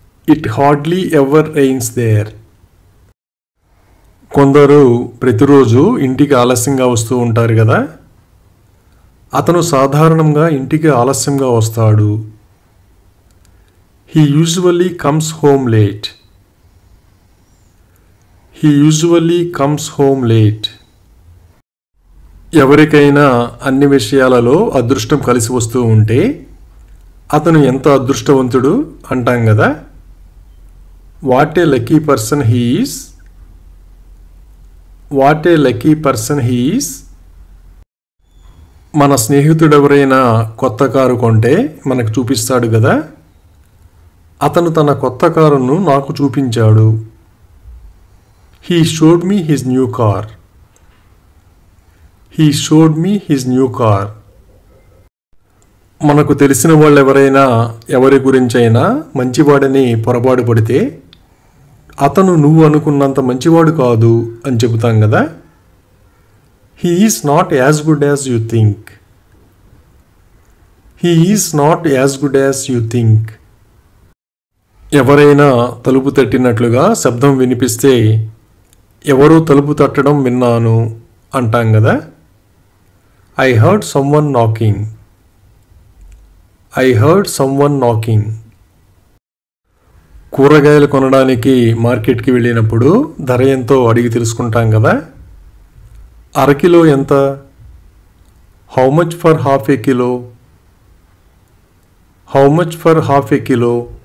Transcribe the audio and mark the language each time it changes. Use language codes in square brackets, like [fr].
[en] It hardly ever rains there. [te] కొందరు ప్రతిరోజు ఇంటికి ఆలస్యంగా వస్తూ ఉంటారు కదా. అతను సాధారణంగా ఇంటికి ఆలస్యంగా వస్తాడు. [en] He usually comes home late. He usually comes home late. [te] ఎవరికైనా అన్ని విషయాలలో అదృష్టం కలిసి వస్తూ ఉంటే అతను ఎంత అదృష్టవంతుడు అంటాం కదా. [en] What a lucky person he is. What a lucky person he is. [te] మన స్నేహితుడు ఎవరైనా కొత్త కారు కొంటే మనకు చూపిస్తాడు కదా. అతను తన కొత్త కారును నాకు చూపించాడు. [en] He showed me his new car. He showed me his new car. [te] మనకు తెలిసిన వాళ్ళు ఎవరైనా ఎవరి గురించైనా మంచివాడని పొరపాటు పడితే అతను నువ్వు అనుకున్నంత మంచివాడు కాదు అని చెబుతాం కదా. [en] He is not as good as you think. He is not as good as you think. [te] ఎవరైనా తలుపు తట్టినట్లుగా శబ్దం వినిపిస్తే ఎవరో తలుపు తట్టడం విన్నాను అంటాం కదా. [en] I heard someone knocking. I heard someone knocking. [te] కూరగాయలు కొనడానికి మార్కెట్కి వెళ్ళినప్పుడు ధర ఎంతో అడిగి తెలుసుకుంటాం కదా. అరకిలో ఎంత? [en] How much for half a kilo? How much for half a kilo?